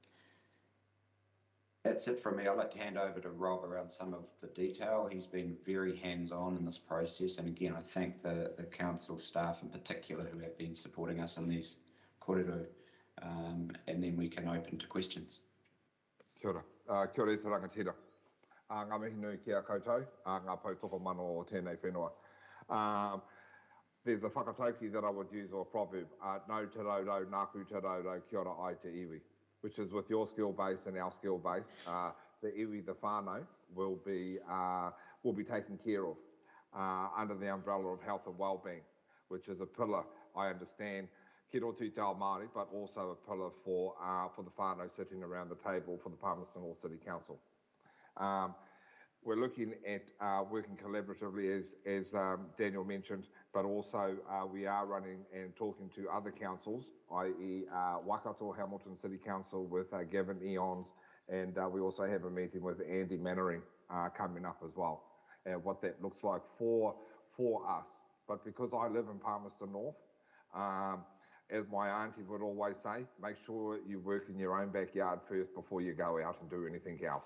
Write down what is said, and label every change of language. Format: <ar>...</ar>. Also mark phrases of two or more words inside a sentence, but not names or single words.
<en>That's it from me. I'd like to hand over to Rob around some of the detail. He's been very hands-on in this process, and again, I thank the council staff in particular who have been supporting us in these kōrero, and then we can open to questions.</en> <mi>Kia ora. Kia ora e te rangatira. Ngā mihi nui ki a koutou, ngā pautoko mano o tēnei whenua.</mi> <en>There's a whakatauki that I would use, or a proverb,</en> <mi>no te raurau, nāku te raurau, kia ora ai te iwi,</mi> <en>which is with your skill base and our skill base, the iwi, the whānau, will be taken care of under the umbrella of health and wellbeing, which is a pillar, I understand,</en> <mi>ki rotu te ao Māori,</mi> <en>but also a pillar for the whānau sitting around the table for the Palmerston North City Council. We're looking at working collaboratively, as Daniel mentioned, but also we are running and talking to other councils, i.e. Waikato Hamilton City Council with Gavin Eons, and we also have a meeting with Andy Mannering coming up as well, and what that looks like for us. But because I live in Palmerston North, as my auntie would always say, make sure you work in your own backyard first before you go out and do anything else.</en>